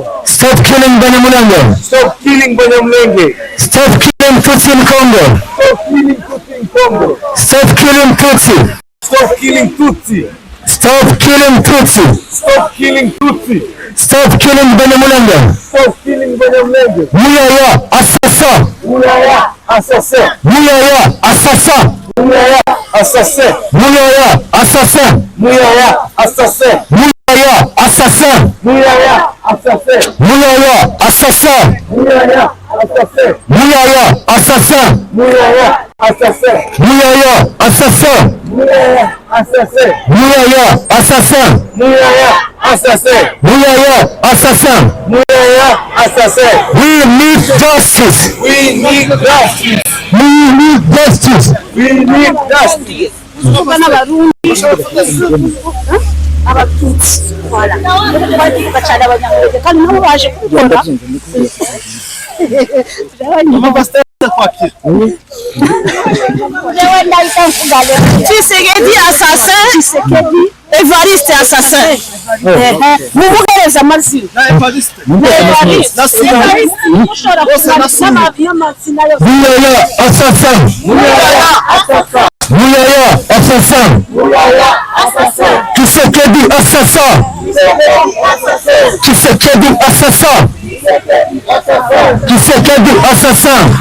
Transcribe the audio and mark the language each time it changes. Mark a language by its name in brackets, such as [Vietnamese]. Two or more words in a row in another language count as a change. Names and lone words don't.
[English] Stop killing Banyamulenge. Stop killing Banyamulenge. Stop killing Tutsi in Congo. Stop killing Tutsi in Congo. Stop killing Tutsi. Stop killing Tutsi. Stop killing Tutsi. Stop killing Tutsi. Stop killing Banyamulenge. Stop killing Banyamulenge. Muyaya, assassin. Muyaya, assassin. Muyaya, assassin. Muyaya, assassin. Muyaya, assassin. Muyaya, assassin. Muyaya, assassin. Muyaya, assassin. Muyaya, assassin. Muyaya, assassin. Muyaya, assassin. Muyaya, assassin. Muyaya, assassin. Muyaya, assassin. Muyaya, assassin. Muyaya, assassin. Muyaya, assassin. Muyaya, assassin. We need justice. We need justice. We need justice. We need justice. [Kinyarwanda] Abatutsi voilà bari cyane abanyamurenge kandi nabo baje kubona Tshisekedi assassin. Tshisekedi Evariste assassin. Mubugereza amazina. Evariste. [English] Muyaya assassin. Muyaya assassin. Tshisekedi assassin. Tshisekedi assassin. Tshisekedi assassin.